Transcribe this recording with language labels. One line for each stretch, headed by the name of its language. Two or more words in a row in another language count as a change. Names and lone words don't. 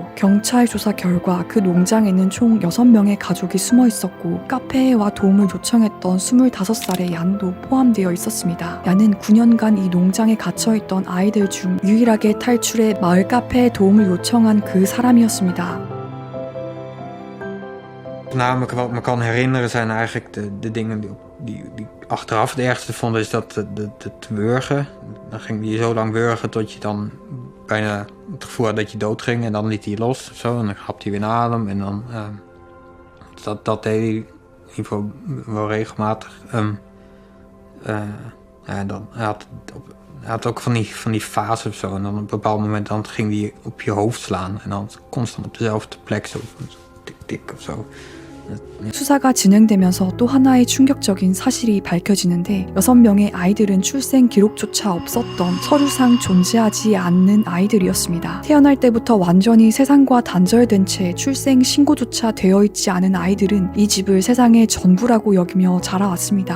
Korean: 경찰 조사 결과 그 농장에는 총 6명의 가족이 숨어 있었고 카페에 와 도움을 요청했던 25살의 얀도 포함되어 있었습니다. 얀은 9년간 이 농장에 갇혀있던 아이들 중 유일하게 탈출해 마을 카페에 도움을 요청한 그 사람이었습니다.
Dutch: Voornamelijk wat me kan herinneren zijn eigenlijk de dingen die achteraf het ergste vond, is dat het wurgen. Dan ging je zo lang wurgen tot je dan bijna het gevoel had dat je doodging en dan liet hij je los of zo. En dan hapte hij weer naar adem en dan... dat deed hij in ieder geval wel regelmatig. En dan, hij had ook van die fases of zo. En dan op een bepaald moment dan ging hij op je hoofd slaan. En dan constant op dezelfde plek zo tik tik of zo.
Korean: 수사가 진행되면서 또 하나의 충격적인 사실이 밝혀지는데 6명의 아이들은 출생 기록조차 없었던 서류상 존재하지 않는 아이들이었습니다. 태어날 때부터 완전히 세상과 단절된 채 출생 신고조차 되어 있지 않은 아이들은 이 집을 세상의 전부라고 여기며 자라왔습니다.